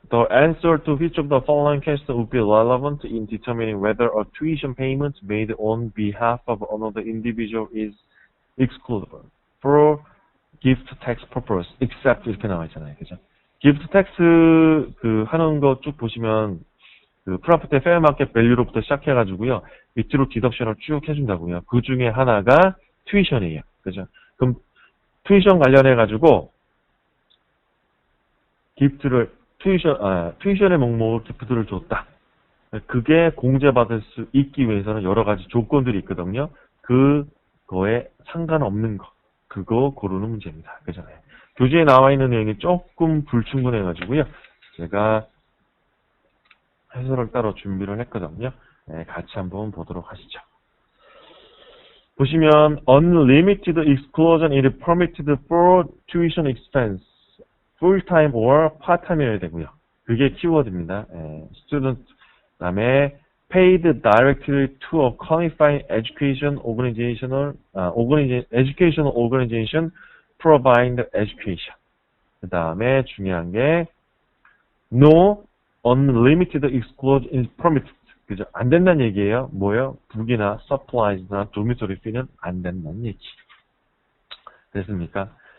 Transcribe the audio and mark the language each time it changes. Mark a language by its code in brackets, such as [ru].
[en] The answer to which of the following questions would be relevant in determining whether a tuition payment made on behalf of another individual is excludable for gift tax purpose, except [ko] 이렇게 나와 있잖아요. 그죠? gift tax 그 하는 거 쭉 보시면 그 프로퍼티 페어 마켓 밸류로부터 시작해가지고요. 밑으로 디덕션을 쭉 해준다고요. 그 중에 하나가 튜이션이에요. 그죠? 그럼 튜이션 관련해가지고 튜이션의 목록으로 기프트를 줬다. 그게 공제받을 수 있기 위해서는 여러 가지 조건들이 있거든요. 그거에 상관없는 거. 그거 고르는 문제입니다. 그죠? 교재에 나와 있는 내용이 조금 불충분해가지고요. 제가 해설을 따로 준비를 했거든요. 네, 같이 한번 보도록 하시죠. 보시면 [en] unlimited exclusion is permitted for tuition expense, full-time or part-time이어야 되고요. [ko] 그게 키워드입니다. [en] student [ko] 그다음에 [en] paid directly to a qualified education organizational educational organization provide education. [ko] 그다음에 중요한 게 [en] no unlimited exclusion is permitted. [ko] 그죠? 안 된다는 얘기예요. 뭐요? 북이나 supplies나 dormitory fee는 안 된다는 얘기. 됐습니까?